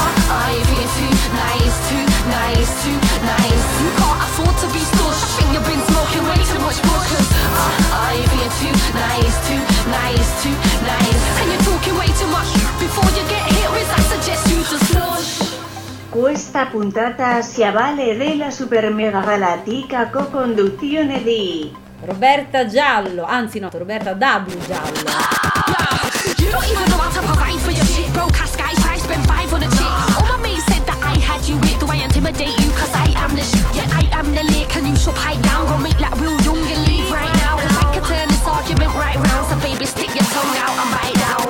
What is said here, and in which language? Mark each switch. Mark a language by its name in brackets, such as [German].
[English] I've been too nice, too nice, too nice. You can't afford to be stush. I think you've been smoking way too much bush. I've been too nice, too nice, too nice. And you're talking way too much. Before you get here, I suggest you to slush. [Italian] Questa puntata si avvale della super mega galattica co-conduzione di Roberta Giallo, anzi no, Roberta W. Giallo. [English] You don't even know how to provide for your shit. Bro, cast guys, I spend five on a chick. All my mates said that I had you with. Do I intimidate you? 'Cause I am the shit. Yeah, I am the lick. And you should pipe down. Go make like Will Young and leave right now. 'Cause I could turn this argument right round. So baby, stick your tongue out and bite down.